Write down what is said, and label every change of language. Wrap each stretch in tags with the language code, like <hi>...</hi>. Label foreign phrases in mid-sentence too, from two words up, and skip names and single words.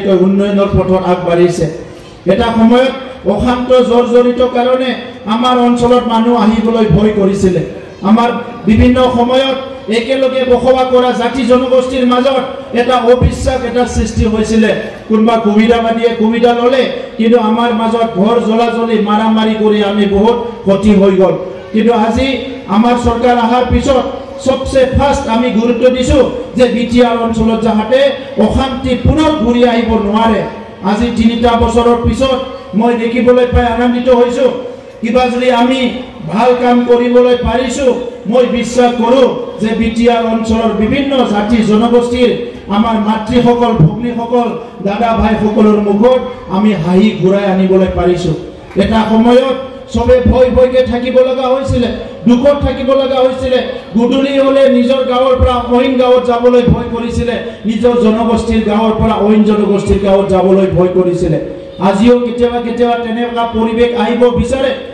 <as>উন্নয়নৰ পথত আগবাঢ়িছে এটা সময়ত অশান্ত জৰ্জৰিত কাৰণে আমাৰ অঞ্চলত মানুহ আহিবলৈ ভয় কৰিছিল আমাৰ বিভিন্ন সময়ত একেলগে বসবাস কৰা জাতি জনগোষ্ঠীৰ মাজত এটা অবিশ্বাস এটা সৃষ্টি হৈছিল কোনবা কুবিদাবাদীয়ে কুবিদা ললে কিন্তু আমাৰ মাজত ঘৰ জ্বলাজলি মাৰামাৰি কৰি আমি বহুত ক্ষতি হৈ গল কিন্তু আজি আমাৰ চৰকাৰ আহাৰ পিছত</as> <hi>सबसे फार्स्ट</hi> <as>আমি গুৰুত্ব দিছোঁ যে बिटिआर অঞ্চলত যাহাতে অশান্তি পুনৰ ঘূৰি আহিব নোৱাৰে আজি 3টা বছৰৰ পিছত মই দেখিবলৈ পাই আনন্দিত হৈছো কিবা যদি আমি ভাল কাম কৰিবলৈ পাৰিছো মই বিশ্বাস কৰো যে বিটিআর অঞ্চলৰ বিভিন্ন জাতি জনগোষ্ঠীৰ আমাৰ মাতৃসকল ভগ্নীসকল দাদা ভাই সকলৰ মুখত আমি হাঁহি ঘূৰাই আনিবলৈ পাৰিছো এটা সময়ত সবে ভয়কে থাকিব লগা হৈছিল দুখত থাকিব লগা হৈছিল গুডুলি হলে নিজৰ গাঁৱৰ পৰা অইন গাঁৱত যাবলৈ ভয় কৰিছিল নিজৰ জনগোষ্ঠীৰ গাঁৱৰ পৰা অইন জনগোষ্ঠীৰ গাঁৱত যাবলৈ ভয় কৰিছিল আজিও কেতিয়াবা তেনেকুৱা পৰিবেশ আহিব বিচাৰে</as>